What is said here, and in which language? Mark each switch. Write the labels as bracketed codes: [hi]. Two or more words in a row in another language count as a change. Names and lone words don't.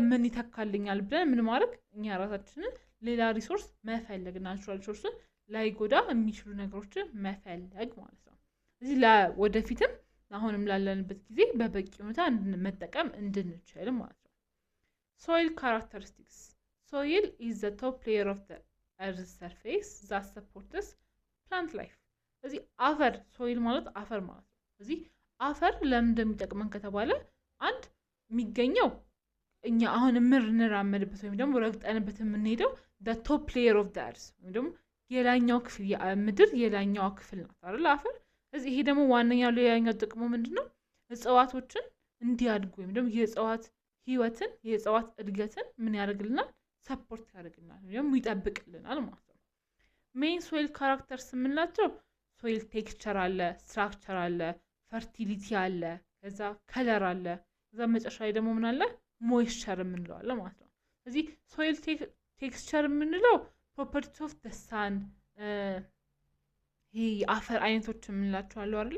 [am] ምን ይተካልኛል ብለን ምን ማድረግ፣ እኛ ራሳችንን ሌላ ሪሶርስ መፈለግ፣ [en] natural resources [am] ላይጎዳ የሚችሉ ነገሮችን መፈለግ ማለት ነው። ስለዚህ ወደፊትም አሁንም ላለንበት ጊዜ በበቂ ሁኔታ መጠቀም እንድንችል ማለት ነው። [en] soil characteristics soil is the top layer of the earth's surface that supports plant life [am] ስለዚህ አፈር ሶይል ማለት አፈር ማለት ነው። ስለዚህ አፈር ለምን እንደሚጠቅመን ከተባለ አንድ የሚገኘው እኛ አሁን እንራመድበት ወይም ደግሞ ረግጠንበት የምንሄደው [en] the top layer of the earth [am] ወይም ደግሞ የላኛው ክፍል የምድር የላኛው ክፍል ነው አይደል አፈር። ስለዚህ ይሄ ደግሞ ዋነኛው ሌላኛው ጥቅሙ ምንድነው? እጽዋቶችን እንዲያድጉ ወይም ደግሞ የእጽዋት ህይወትን የእጽዋት እድገትን ምን ያደርግልናል? ሰፖርት ያደርግልናል ወይም ይጠብቅልናል ማለት ነው። [en] main soil characters [am] የምንላቸው [en] soil texture [am] አለ፣ ስትራክቸር አለ፣ ፈርቲሊቲ አለ፣ ከዛ ከለር አለ፣ ከዛ መጨረሻ ላይ ደግሞ ምን አለ ሞይስቸር የምንለው አለ ማለት ነው። ስለዚህ [en] soil texture [am] የምንለው [en] properties of the sun [am] ይሄ የአፈር አይነቶች የምንላቸው አሉ አይደለ?